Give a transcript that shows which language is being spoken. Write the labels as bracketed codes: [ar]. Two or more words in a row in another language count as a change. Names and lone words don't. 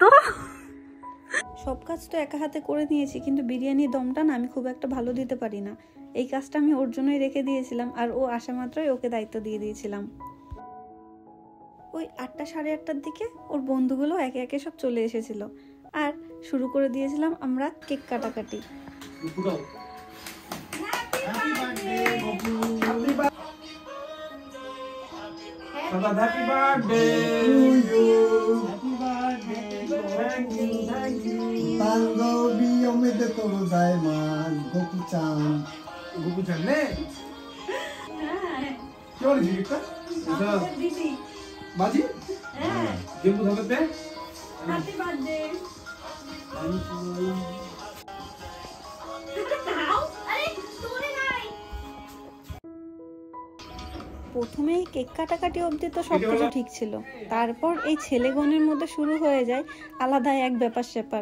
[bn] সব কাজ তো একা হাতে করে নিয়েছি, কিন্তু বিরিয়ানির দমটা না আমি খুব একটা ভালো দিতে পারি না। এই কাজটা আমি ওর জন্যই রেখে দিয়েছিলাম, আর ও আসা মাত্রই ওকে দায়িত্ব দিয়ে দিয়েছিলাম। ওই 8টা সাড়ে 8টার দিকে ওর বন্ধুগুলো একে একে সব চলে এসেছিল, আর শুরু করে দিয়েছিলাম আমরা কেক কাটাকাটি। [en] Happy birthday to you. Happy birthday. Thank you. Thank you. [ja] Tangobi omedetou gozaimasu, Goku-chan. Goku-chan ne? [bn] কি বলে জিনিসটা? এটা দিদি বাজি? হ্যাঁ, জেম্বু ধরতে? হ্যাপি বার্থডে। প্রথমেই কেক কাটাকাটি অবধি তো সবকিছু ঠিক ছিল, তারপর এই ছেলেগণের মধ্যে শুরু হয়ে যায় আলাদা এক ব্যাপার স্যাপার।